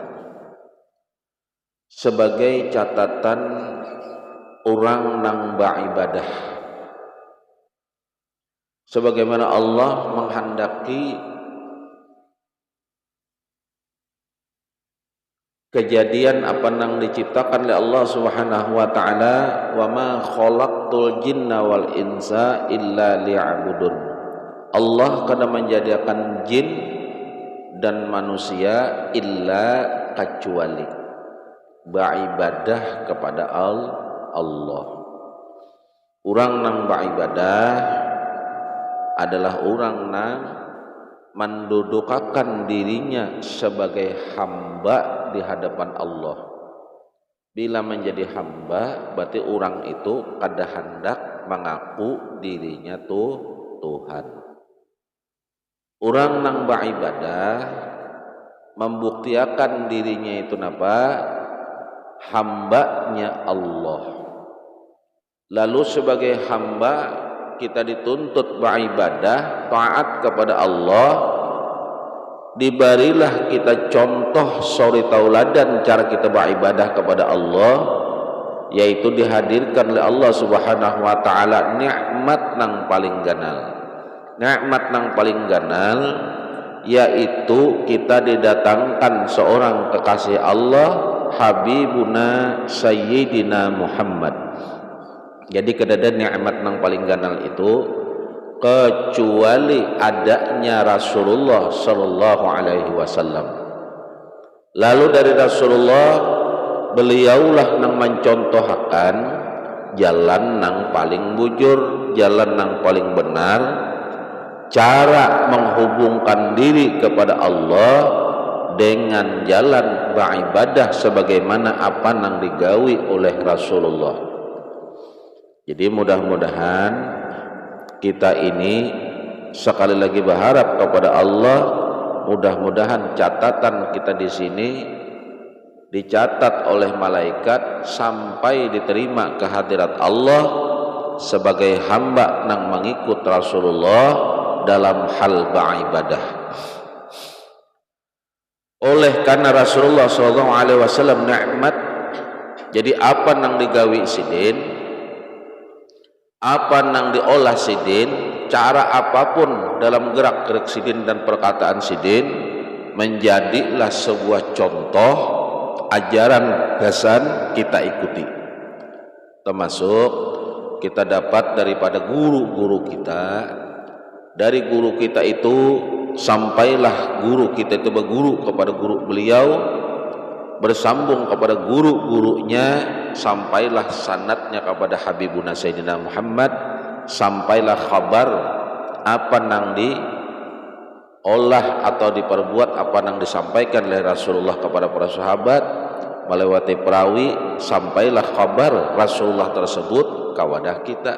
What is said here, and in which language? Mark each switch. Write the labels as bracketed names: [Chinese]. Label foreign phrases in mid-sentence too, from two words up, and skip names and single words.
[Banjar] sebagai catatan orang nang beribadah, sebagaimana Allah menghendaki kejadian apa yang diciptakan oleh Allah [Arabic] سبحانه وتعالى, وما خلقت الجن والإنس إلا ليعبدون. [Banjar] Allah kada menjadikan jin dan manusia illa kecuali beribadah kepada Allah. Orang nang beribadah adalah orang nang mendudukakan dirinya sebagai hamba di hadapan Allah. Bila menjadi hamba berarti orang itu kada hendak mengaku dirinya Tuhan. Orang nang beribadah membuktikan dirinya itu napa? Hambanya Allah. Lalu sebagai hamba kita dituntut beribadah, taat kepada Allah. Diberilah kita contoh suri tauladan cara kita beribadah kepada Allah, yaitu dihadirkan oleh Allah [Arabic] سبحانه وتعالى [Banjar] nikmat nang paling ganal. Nikmat nang paling ganal yaitu kita didatangkan seorang kekasih Allah, Habibuna Sayyidina Muhammad. Jadi kedada nikmat nang paling ganal itu kecuali adanya Rasulullah [Arabic] صلى الله عليه وسلم. [Banjar] Lalu dari Rasulullah beliaulah nang mencontohkan jalan nang paling bujur, jalan nang paling benar, cara menghubungkan diri kepada Allah dengan jalan beribadah sebagaimana apa nang digawi oleh Rasulullah. Jadi mudah-mudahan kita ini sekali lagi berharap kepada Allah, mudah-mudahan catatan kita di sini dicatat oleh malaikat sampai diterima ke hadirat Allah sebagai hamba nang mengikut Rasulullah dalam hal beribadah. Oleh karena Rasulullah SAW nikmat, jadi apa nang digawi sidin, apa nang diolah sidin, cara apapun dalam gerak-gerik sidin dan perkataan sidin menjadilah sebuah contoh ajaran gasan kita ikuti. Termasuk kita dapat daripada guru-guru kita. Dari guru kita itu sampailah guru kita itu berguru kepada guru beliau, bersambung kepada guru-gurunya, sampailah sanadnya kepada Habibuna Sayyidina Muhammad, sampailah kabar apa nang diolah atau diperbuat, apa nang disampaikan oleh Rasulullah kepada para sahabat, melewati perawi sampailah kabar Rasulullah tersebut ka wadah kita.